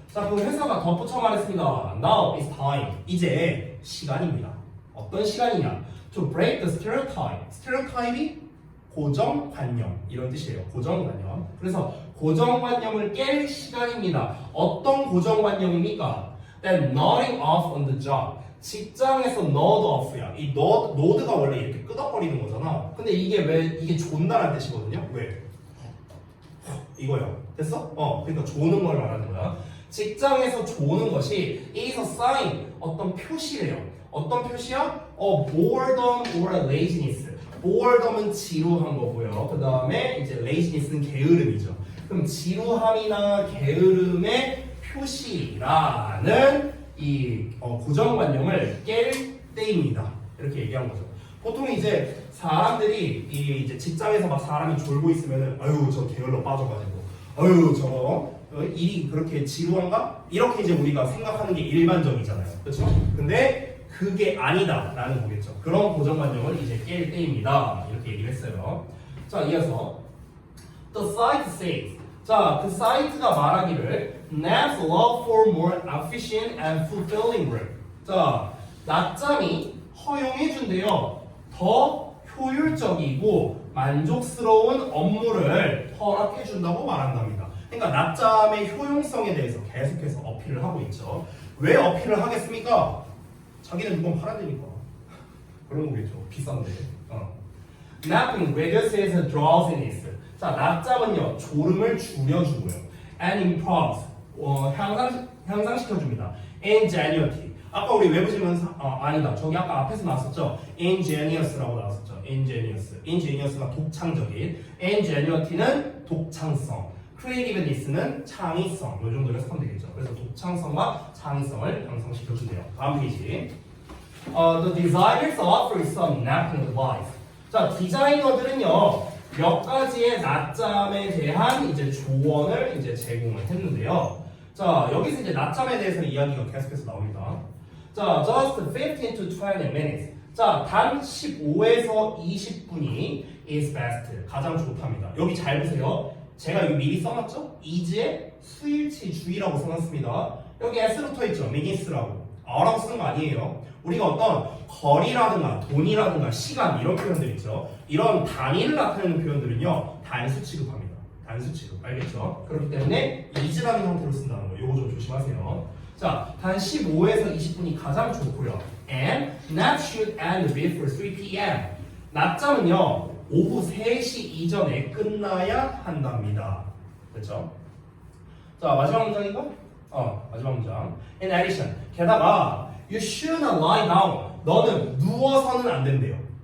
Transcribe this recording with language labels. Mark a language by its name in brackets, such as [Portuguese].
[Korean] 자, 그 회사가 덧붙여 말했습니다. [English] Now is time. [Korean] 이제 시간입니다. 어떤 시간이냐? [English] To break the stereotype. [Korean] stereotype이 고정관념 이런 뜻이에요. 고정관념. 그래서 고정관념을 깰 시간입니다. 어떤 고정관념입니까? [English] That nodding off on the job. [Korean] 직장에서 nod off야. 이 node가 원래 이렇게 끄덕거리는 거잖아. 근데 이게 왜 이게 존다라는 뜻이거든요. 왜? 이거요. 됐어? 그러니까 조는 걸 말하는 거야. 직장에서 조는 것이 [English] is a sign. [Korean] 어떤 표시래요. 어떤 표시야? boredom or laziness. boredom은 지루한 거고요. 그 다음에 이제 laziness는 게으름이죠. 그럼 지루함이나 게으름의 표시라는 이 고정관념을 깰 때입니다. 이렇게 얘기한 거죠. 보통 이제 사람들이 이제 직장에서 막 사람이 졸고 있으면은 아유 저 게을러 빠져가지고 아유 저 일이 그렇게 지루한가? 이렇게 이제 우리가 생각하는 게 일반적이잖아요. 그렇죠? 근데 그게 아니다라는 거겠죠. 그런 고정관념을 이제 깰 때입니다. 이렇게 얘기를 했어요. 자, 이어서 [English] The site says. [Korean] 자, 그 사이트가 말하기를 [English] Nat's love for more efficient and fulfilling work. [Korean] 자, 낮잠이 허용해준대요. 더 효율적이고 만족스러운 업무를 허락해준다고 말한답니다. 그러니까 낮잠의 효용성에 대해서 계속해서 어필을 하고 있죠. 왜 어필을 하겠습니까? 자기는 누군 팔아대니까. 그런 거겠죠. 비싼데. [English] Napping reduces drowsiness. [Korean] 자, 낮잠은요 졸음을 줄여주고요. [English] And improves [Korean] 향상시켜줍니다. [English] Ingenuity. [Korean] 아까 우리 외부지문 아니다. 저기 아까 앞에서 나왔었죠. Ingenious라고 나왔었죠. Ingenious가 독창적인. Ingenuity는 독창성. Creativeness는 창의성. 이 정도로 해석하면 되겠죠. 그래서 독창성과 창의성을 향상시켜준대요. 다음 페이지. [English] The designers offer some napping advice. [Korean] 자, 디자이너들은요 몇 가지의 낮잠에 대한 이제 조언을 이제 제공을 했는데요. 자, 여기서 이제 낮잠에 대해서 이야기가 계속해서 나옵니다. 자, [English] just 15 to 20 minutes. [Korean] 자, 단 15에서 20분이 [English] is best. [Korean] 가장 좋답니다. 여기 잘 보세요. 제가 여기 미리 써놨죠? is의 수일치주의라고 써놨습니다. 여기 s로 붙어있죠? minute스라고. 라고 쓰는 거 아니에요. 우리가 어떤 거리라든가 돈이라든가 시간 이런 표현들 있죠. 이런 단위를 나타내는 표현들은요 단수 취급합니다. 단수 취급. 알겠죠? 그렇기 때문에 is라는 형태로 쓴다는 거. 요거 좀 조심하세요. 자, 단 15에서 20분이 가장 좋고요. [English] And nap should end before 3 p.m. [Korean] 낮잠은요 오후 3시 이전에 끝나야 한답니다. 됐죠? 자, 마지막 문장인가? 마지막 문장. [English] In addition, [Korean] 게다가 [English] you should not lie down. [Korean] 너는 누워서는 안 된대요.